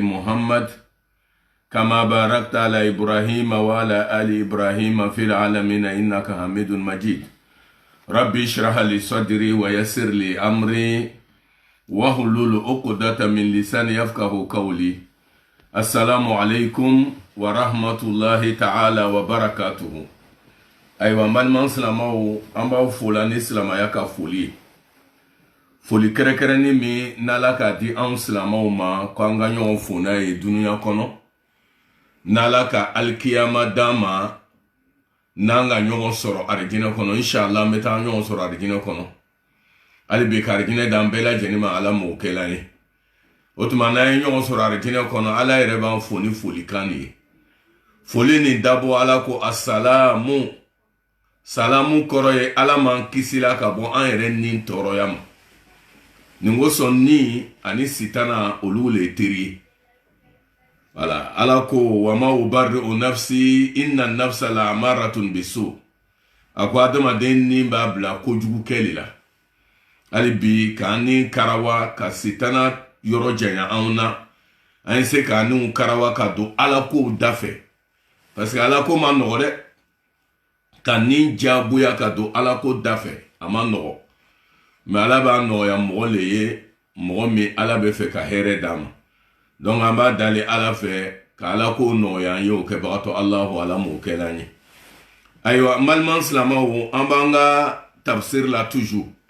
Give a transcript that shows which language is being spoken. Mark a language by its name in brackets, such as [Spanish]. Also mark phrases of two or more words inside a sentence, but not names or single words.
[Arabic] محمد كما باركت على إبراهيم وعلى آل إبراهيم في العالمين إنك حميد مجيد ربي اشرح لي صدري ويسر لي أمري واحلل عقدة من لساني يفقهوا قولي السلام عليكم ورحمة الله تعالى وبركاته [Bambara] ayiwa maliman salamu anbaw fulani salama yaka foli kɛrɛkɛrɛnni min n'ala k'a di anw silamɛw ma ko an ka ɲɔgɔn fo n'a ye dunuya kɔnɔ n'ala ka alikiyama d'an ma n'an ka ɲɔgɔn sɔrɔ arijinɛ kɔnɔ inshallah an bɛ taa ɲɔgɔn sɔrɔ arijinɛ kɔnɔ hali bi ka arijinɛ d'an bɛɛ lajɛlen ma ala m'o kɛla ye o tuma n'an ye ɲɔgɔn sɔrɔ arijinɛ kɔnɔ ala yɛrɛ b'an fo ni folikan de ye foli nin dabɔ ala ko [Arabic] السلام سلام [Bambara] kɔrɔ ye ala m'an kisila ka bɔ an yɛrɛ ni tɔɔrɔya ma nin ko sɔn ni ani sitana olu le teri wala ala ko [Arabic] وما أبرئ نفسي إن النفس لأمارة بالسوء [Bambara] ako adamaden ni b'a bila kojugu kɛli la hali bi k'an ni karawa ka sitana yɔrɔ janya anw na an se k'an ni karawa ka don ala kow da fɛ [French] parce que [Bambara] ala ko ma nɔgɔ dɛ ka ni jagoya ka don ala ko da fɛ a ma nɔgɔ mais ala b'a nɔgɔya mɔgɔ le ye mɔgɔ min ala bɛ fɛ ka hɛrɛ d'a ma donc an b'a dali ala fɛ ka ala ko nɔgɔya an ye o kɛbagatɔ alahu ala m'o kɛla an ye ayiwa maliman silamɛw an b'an ka tafsir la toujours